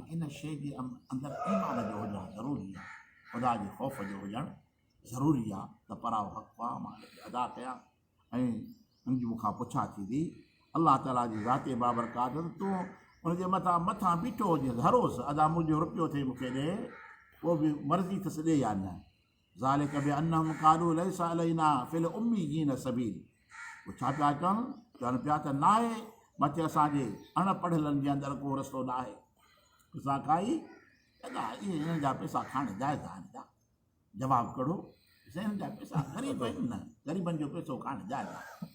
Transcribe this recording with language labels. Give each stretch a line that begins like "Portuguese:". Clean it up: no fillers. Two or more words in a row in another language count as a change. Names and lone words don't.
Sindhi: इन शइ जे अंदरि ईमान जो हुजणु ज़रूरी आहे, ख़ुदा जे ख़ौफ़ जो हुजणु ज़रूरी आहे त पराओ हक़ आहे मां हिनखे अदा कयां। ऐं हुनजी मूंखां पुछा थींदी अलाह ताला जी ज़ाते बाबरकात तूं हुनजे मथां बीठो हुजे हर रोज़ु अदा मुंहिंजो रुपयो थिए मूंखे ॾे, उहो बि मर्ज़ी अथसि ॾे या न।
Arabic: ذلك بأنهم قالوا ليس علينا في الأميين سبيل.
Sindhi: उहे छा पिया चवनि पिया त न आहे मथे असांजे अणपढ़ियलनि जे अंदरि को रस्तो न आहे। असां खाई इहे हिननि जा पैसा खाइण जाइज़ आहे? हिन जा जवाबु कहिड़ो? हिननि जा पैसा ग़रीब आहिनि न, ग़रीबनि जो पैसो खाइण जाइज़ आहे।